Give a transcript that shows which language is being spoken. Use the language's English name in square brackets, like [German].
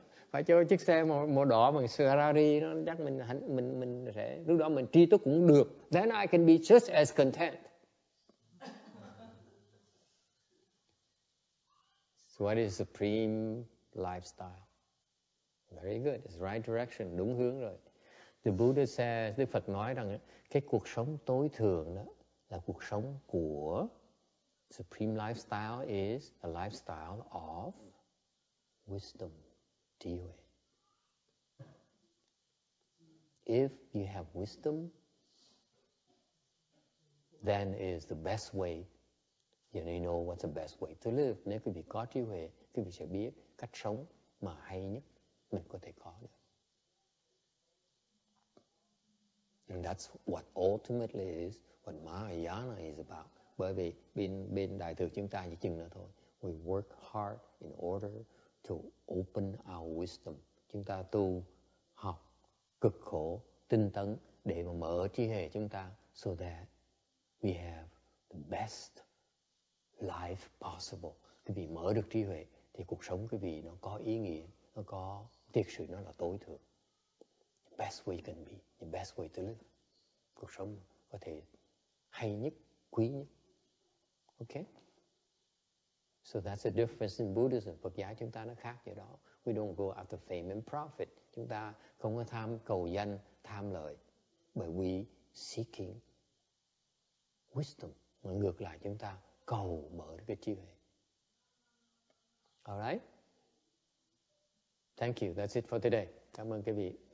[Vietnamese] Phải cho chiếc xe màu đỏ bằng Ferrari nó chắc mình sẽ lúc đó mình tri túc cũng được. [English] Then I can be just as content. So what is supreme lifestyle? Very good. It's right direction, [Vietnamese] đúng hướng rồi. [English] The Buddha says, [Vietnamese] Đức Phật nói rằng cái cuộc sống tối thượng đó là cuộc sống của [English] Supreme lifestyle is a lifestyle of wisdom, [Vietnamese] trí huệ. [English] If you have wisdom, then is the best way. You know what's the best way to live. [Vietnamese] Nếu quý vị có trí huệ, quý vị sẽ biết cách sống mà hay nhất mình có thể có được. [English] And that's what ultimately is what Mahayana is about. [Vietnamese] Bởi vì bên Đại thừa chúng ta chỉ chừng nữa thôi. [English] We work hard in order to open our wisdom. [Vietnamese] Chúng ta tu, học, cực khổ, tinh tấn để mà mở trí huệ chúng ta [English] so that we have the best life possible. [Vietnamese] Quý vị mở được trí huệ thì cuộc sống quý vị nó có ý nghĩa, nó có thiệt sự nó là tối thượng. [English] The best way can be, the best way to live. [Vietnamese] Cuộc sống có thể hay nhất, quý nhất. [English] Okay? So that's the difference in Buddhism. [Vietnamese] Phật giáo chúng ta nó khác vậy đó. [English] We don't go after fame and profit. [Vietnamese] Chúng ta không có tham cầu danh, tham lợi. [English] But we seeking wisdom. [Vietnamese] Mà ngược lại chúng ta cầu mở cái trí huệ. [English] All right? Thank you. That's it for today. [Vietnamese] Cảm ơn quý vị.